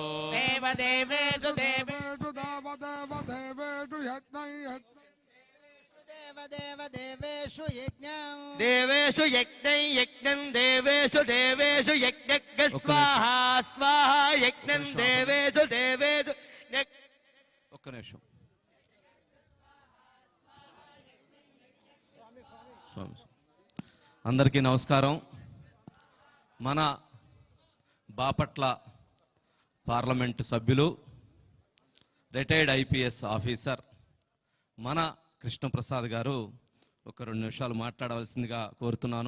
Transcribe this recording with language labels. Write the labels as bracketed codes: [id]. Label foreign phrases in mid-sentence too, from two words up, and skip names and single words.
[sa] देव देवेषु देवेषु देव देव देवेषु यज्ञं देवेषु यज्ञं देवेषु यज्ञं देवेषु यज्ञ स्वाहा स्वाहा यज्ञं देवेषु [te] ఒక్క నిమిషం అందరికీ నమస్కారం. మన బాపట్ల పార్లమెంటు సభ్యులు [en] retired IPS officer [te] మన కృష్ణప్రసాద్ గారు ఒక 2 నిమిషాలు మాట్లాడవలసిందిగా కోరుతున్నాను.